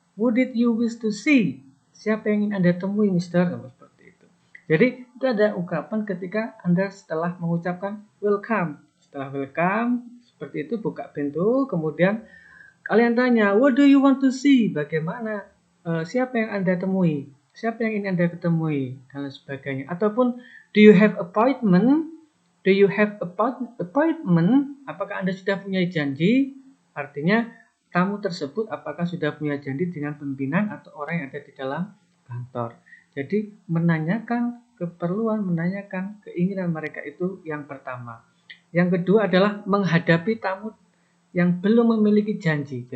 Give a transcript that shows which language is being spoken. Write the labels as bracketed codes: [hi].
[en] What did you wish to see? [id] Siapa yang ingin Anda temui, Mister? Seperti itu. Jadi itu ada ungkapan ketika Anda setelah mengucapkan welcome. Setelah welcome, seperti itu buka pintu, kemudian kalian tanya, [en] what do you want to see? [id] Bagaimana? Siapa yang Anda temui? Siapa yang ingin Anda ketemui? Dan sebagainya. Ataupun, [en] do you have appointment? Do you have appointment? [id] Apakah Anda sudah punya janji? Artinya tamu tersebut apakah sudah punya janji dengan pimpinan atau orang yang ada di dalam kantor. Jadi menanyakan keperluan, menanyakan keinginan mereka itu yang pertama. Yang kedua adalah menghadapi tamu yang belum memiliki janji.